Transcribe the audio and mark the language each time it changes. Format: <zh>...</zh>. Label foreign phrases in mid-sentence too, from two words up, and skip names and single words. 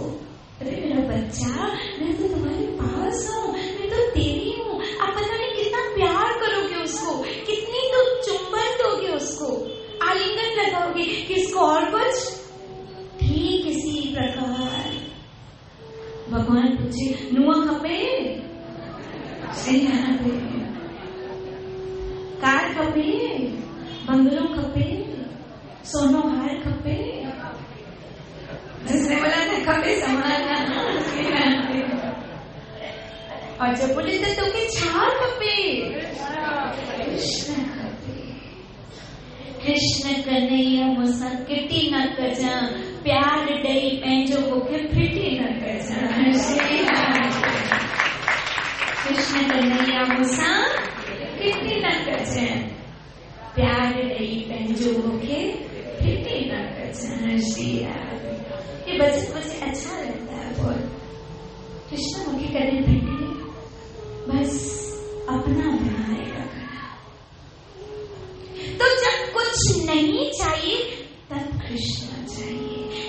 <hi>अरे मेरा बच्चा, मैं तो तुम्हारे पास हूँ, मैं तो तेरी हूँ। आप पता नहीं कितना प्यार करोगे उसको, कितनी तो चुंबन दोगे उसको, आलिंगन लगाओगे कि इसको और कुछ। ठीक इसी प्रकार भगवान पूछे</hi> <sd>नुआ खपे, कार खपे, बंगलो खपे, सोनो हार खपे,</sd> <hi>जिसने बोला था खपे समाना, और जब बोले तो तुमके</hi> <sd>छा खपे, कृष्ण खपे। कृष्ण कन्हैया मुसा किटी न कजा, प्यार डई पंहिंजो मूंखे फिटी न कजा। कन्हैया मूसा फिटी न कजन, प्यार रही पंजो मुखे फिटी न कजन।</sd> <hi>श्री राधे। ये भजन मुझे अच्छा लगता है बहुत।</hi> <sd>कृष्ण मुखे कदम फिटे,</sd> <hi>बस अपना बनाए रखना। तो जब कुछ नहीं चाहिए तब कृष्ण चाहिए।</hi>